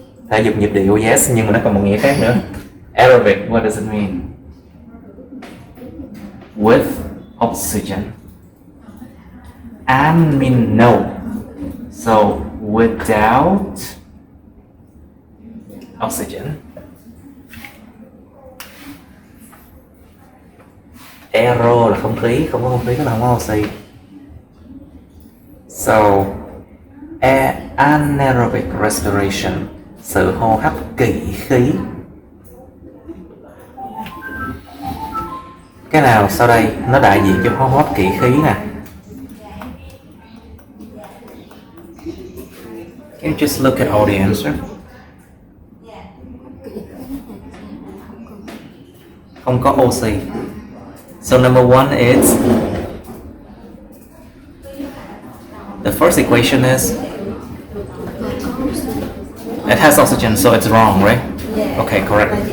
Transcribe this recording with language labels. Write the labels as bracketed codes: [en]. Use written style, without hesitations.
[vi] Thể dục nhịp điệu, yes, nhưng mà nó còn một nghĩa khác nữa. [en] Aerobic, what does it mean? With oxygen. And mean no. So without oxygen. [vi] Aero là không khí, không có không khí tức là không có oxy. [en] So anaerobic respiration, [vi] sự hô hấp kỵ khí. Cái nào sau đây nó đại diện cho hô hấp kỵ khí nè? [en] Can you just look at all the answer? [vi] Không có oxy. [en] So number one is, the first equation is, it has oxygen, so it's wrong, right? Okay, correct.